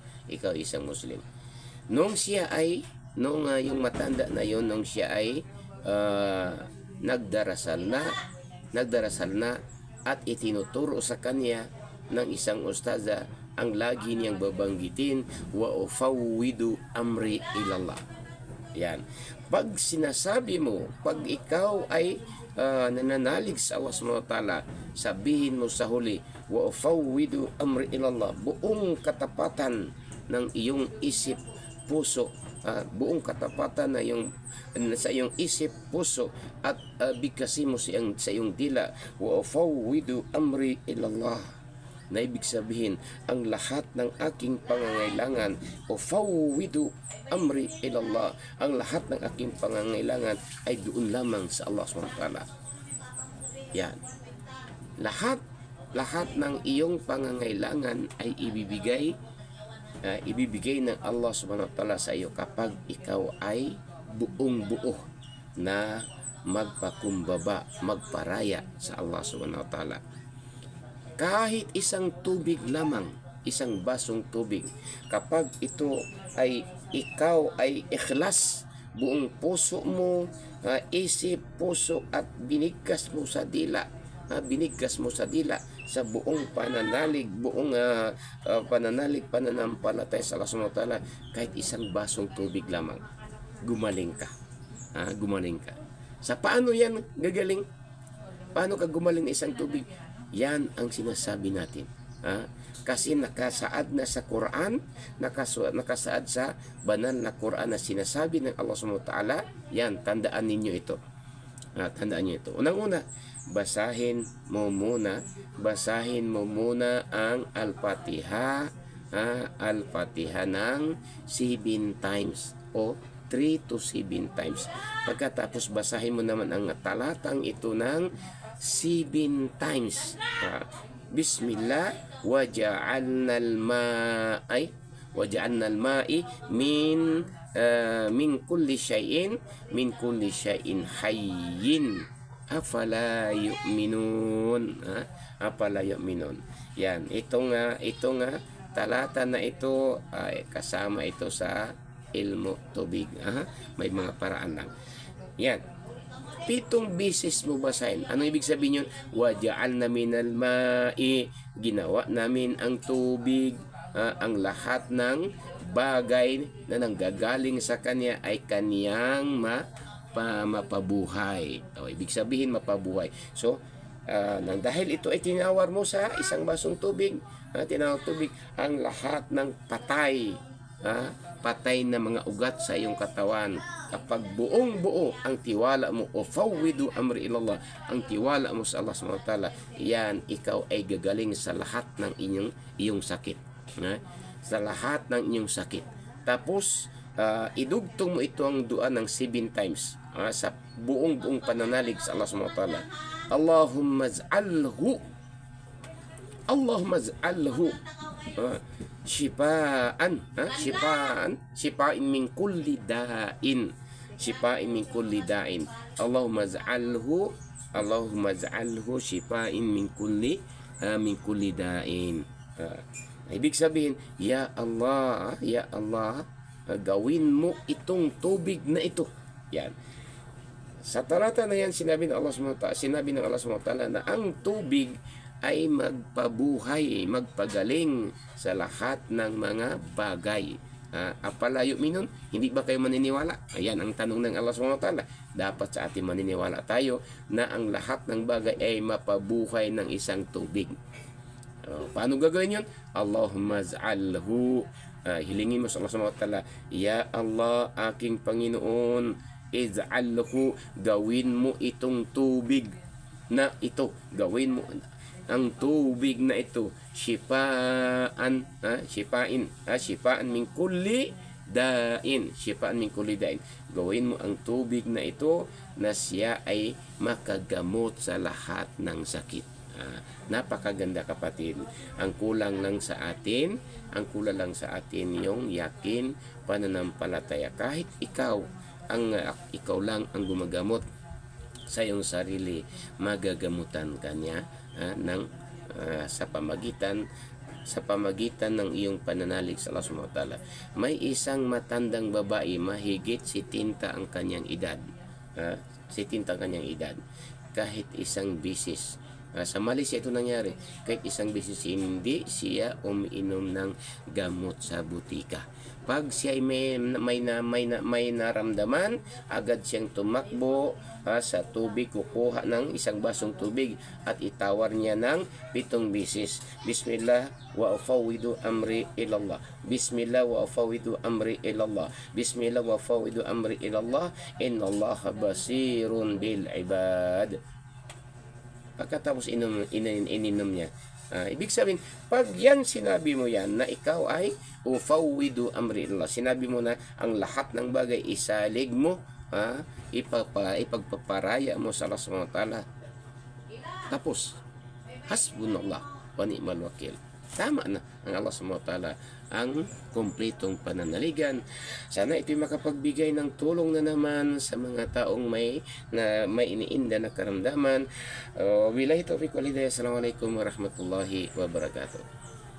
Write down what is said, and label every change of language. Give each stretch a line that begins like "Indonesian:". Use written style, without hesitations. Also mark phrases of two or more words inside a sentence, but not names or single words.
Filipino: Nung yung matanda na yun, nung siya ay nagdarasal na at itinuturo sa kanya ng isang ustaza ang lagi niyang babanggitin,
Arabic: "وأفوض أمري إلى الله."
Filipino: Yan. Pag sinasabi mo, pag ikaw ay nananalig sa Allah SWT, sabihin mo sa huli,
Arabic: "وأفوض أمري إلى الله."
Filipino: Buong katapatan ng iyong isip, puso, buong katapatan sa iyong isip, puso at bigkasin mo sa iyong dila,
Arabic: "وأفوض أمري إلى الله."
Filipino: Na ibig sabihin, ang lahat ng aking pangangailangan,
Arabic: أفوض أمري إلى الله,
Filipino: ang lahat ng aking pangangailangan ay doon lamang sa Allah SWT. Yan. Lahat ng iyong pangangailangan ay ibibigay ng Allah SWT sa iyo kapag ikaw ay buong buo na magpakumbaba, magparaya sa
Arabic: الله سبحانه وتعالى.
Filipino: Kahit isang tubig lamang, isang basong tubig, kapag ito ay ikaw ay ikhlas, buong puso mo, isip, puso at binigkas mo sa dila, binigkas mo sa dila sa buong pananalig, buong pananampalataya sa
Arabic: الله سبحانه وتعالى,
Filipino: kahit isang basong tubig lamang, gumaling ka. Gumaling ka. Sa paano yan gagaling? Paano ka gumaling ng isang tubig? Yan ang sinasabi natin. Kasi nakasaad na sa Quran, nakasaad sa banal na Quran na sinasabi ng
Arabic: الله سبحانه وتعالى.
Filipino: Yan, tandaan ninyo ito. Tandaan niyo ito. Unang-una, basahin mo muna ang Al-Fatiha, Al-Fatiha ng 7 times o 3 to 7 times. Pagkatapos basahin mo naman ang talatang ito ng 7 times.
Arabic: بسم الله وجعلنا الماء من كل شيء حي أفلا يؤمنون. أفلا يؤمنون.
Filipino: Yan, itong talata na ito ay kasama ito sa ilmu tubig. May mga paraan lang. Yan. 7 bisis mo basahin. Ano ibig sabihin yun?
Arabic: وجعلنا من الماء.
Filipino: Ginawa namin ang tubig. Ang lahat ng bagay na nanggagaling sa kanya ay kaniyang mapabuhay. Ibig sabihin mapabuhay. So, dahil ito ay tinawar mo sa isang basong tubig, tinawar tubig, ang lahat ng patay, patay na mga ugat sa iyong katawan, kapag buong buo ang tiwala mo, o
Arabic: فوض أمري إلى الله,
Filipino: ang tiwala mo sa
Arabic: الله سبحانه وتعالى,
Filipino: yan, ikaw ay gagaling sa lahat ng iyong sakit. Sa lahat ng inyong sakit. Tapos, idugtong mo ito ang dua ng 7 times sa buong pananalig sa
Arabic: الله سبحانه وتعالى. اللهم اجعله شفاء من كل داء، اللهم اجعله شفاء من كل داء.
Filipino: Ibig sabihin,
Arabic: يا الله,
Filipino: gawin mo itong tubig na ito. Yan. Sa talata na yan, sinabi ng
Arabic: الله سبحانه وتعالى
Filipino: na ang tubig ay magpabuhay, magpagaling sa lahat ng mga bagay.
Arabic: أفلا يؤمنون?
Filipino: Hindi ba kayo maniniwala? Ayan ang tanong ng
Arabic: الله سبحانه وتعالى.
Filipino: Dapat sa atin maniniwala tayo na ang lahat ng bagay ay mapabuhay ng isang tubig. Paano gagawin yun?
Arabic: اللهم اجعله,
Filipino: hilingin mo sa
Arabic: الله سبحانه وتعالى, يا الله,
Filipino: aking Panginoon, ij'alhu, gawin mo itong tubig na ito, gawin mo ang tubig na ito
Arabic: شفاء من كل داء,
Filipino: gawin mo ang tubig na ito na siya ay makagamot sa lahat ng sakit. Napakaganda kapatid. Ang kulang lang sa atin yung yakin, pananampalataya. Kahit ikaw lang ang gumagamot sa iyong sarili, magagamutan kanya sa pamagitan ng iyong pananalig sa
Arabic: الله سبحانه وتعالى.
Filipino: May isang matandang babae, mahigit 70 ang kanyang edad. 70 ang kanyang edad. Kahit isang bisis, sa Malaysia ito nangyari, kahit isang bisis hindi siya umiinom ng gamot sa butika. Pag siya may naramdaman, agad siyang tumakbo sa tubig, kukuha ng isang basong tubig at itawar niya ng 7 bisis.
Arabic: بسم الله وأفوض أمري إلى الله. بسم الله وأفوض أمري إلى الله. بسم الله وأفوض أمري إلى الله. إن الله بصير بالعباد.
Filipino: Pagkatapos ininom niya, ibig sabihin, pag yan sinabi mo yan na ikaw ay
Arabic: أفوض أمري إلى الله,
Filipino: sinabi mo na ang lahat ng bagay isalig mo, ipagpaparaya mo sa
Arabic: الله سبحانه وتعالى. Tapos, حسبنا الله ونعم الوكيل.
Filipino: tama na ang
Arabic: الله سبحانه وتعالى
Filipino: ang kumpletong pananaligan. Sana ito'y makapagbigay ng tulong na naman sa mga taong may iniinda na karamdaman.
Arabic: بالله التوفيق والهداية. السلام عليكم ورحمة الله وبركاته.